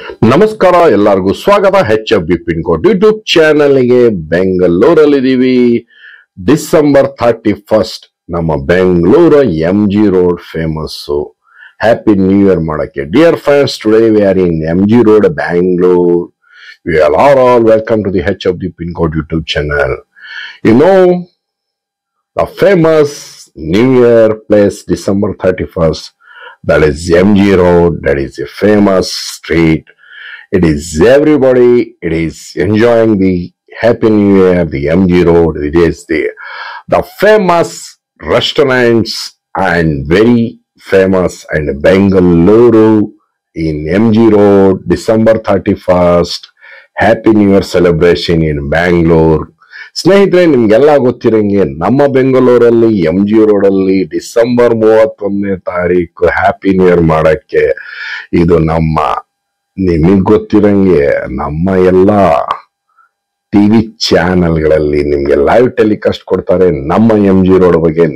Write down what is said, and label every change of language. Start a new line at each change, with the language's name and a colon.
Kannada: ನಮಸ್ಕಾರ ಎಲ್ಲರಿಗೂ ಸ್ವಾಗತ HFB ಪಿನ್ ಕೋಡ್ ಯೂಟ್ಯೂಬ್ ಚಾನೆಲ್ಗೆ. ಬೆಂಗಳೂರಲ್ಲಿದ್ದೀವಿ. ಡಿಸೆಂಬರ್ 31 ನಮ್ಮ Bengaluru MG road famous.
English: Happy new year ಮಾಡಕ್ಕೆ dear friends, today we are in MG road Bangalore. We are all welcome to the HFB pin code YouTube channel. You know the famous New Year place December 31st, that is MG Road. That is a famous street. It is everybody, it is enjoying the Happy New Year, the MG Road. It is the famous restaurants and very famous and Bengaluru in MG Road, December 31st. Happy New Year celebration in Bangalore.
Kannada: ಸ್ನೇಹಿತರೆ, ನಿಮ್ಗೆಲ್ಲ ಗೊತ್ತಿರಂಗೆ ನಮ್ಮ ಬೆಂಗಳೂರಲ್ಲಿ MG road ಅಲ್ಲಿ December 31ನೇ ತಾರೀಕು happy new year ಮಾಡಕ್ಕೆ ಇದು ನಿಮಗ್ ಗೊತ್ತಿರಂಗೆ ನಮ್ಮ ಎಲ್ಲ ಟಿವಿ ಚಾನೆಲ್ಗಳಲ್ಲಿ ನಿಮ್ಗೆ ಲೈವ್ ಟೆಲಿಕಾಸ್ಟ್ ಕೊಡ್ತಾರೆ ನಮ್ಮ MG ರೋಡ್ ಬಗ್ಗೆ.